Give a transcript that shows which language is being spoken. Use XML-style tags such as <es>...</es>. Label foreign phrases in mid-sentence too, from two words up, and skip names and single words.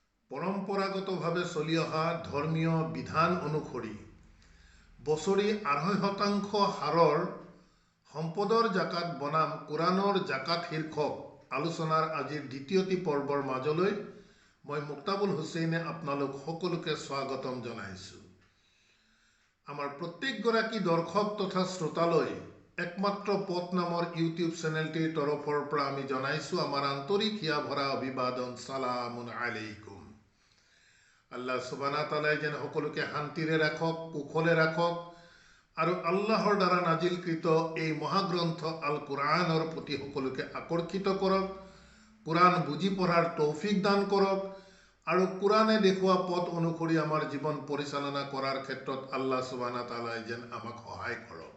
<as>পৰম্পৰাগতভাৱে চলি অহা ধৰ্মীয় বিধান অনুসৰি বছৰি ২.৫% হাৰৰ সম্পদৰ জাকাত বনাম কোৰাণৰ জাকাত শীৰ্ষক আলোচনাৰ আজিৰ দ্বিতীয়টি পৰ্বৰ মাজলৈ মই মুক্তাবুল হুছেইনে আপোনালোক সকলোকে স্বাগতম জনাইছোঁ। আমাৰ প্ৰত্যেকগৰাকী দৰ্শক তথা শ্ৰোতালৈ একমাত্ৰ পথ নামৰ ইউটিউব চেনেলটিৰ তৰফৰ পৰা আমি জনাইছোঁ আমাৰ আন্তৰিক হিয়া ভৰা অভিবাদন</as> <ar>سلام عليكم. الله سبحانه تعالى</ar> <as>যেন সকলোকে শান্তিৰে ৰাখক, কুশলে ৰাখক আৰু আল্লাহৰ দ্বাৰা নাজিলকৃত এই মহাগ্ৰন্থ আল কুৰাণৰ প্ৰতি সকলোকে আকৰ্ষিত কৰক, কুৰাণ বুজি পঢ়াৰ তৌফিক দান কৰক আৰু কুৰাণে দেখুওৱা পথ অনুসৰি আমাৰ জীৱন পৰিচালনা কৰাৰ ক্ষেত্ৰত</as> <ar>الله سبحانه تعالى</ar> <as>যেন আমাক সহায় কৰক।</as>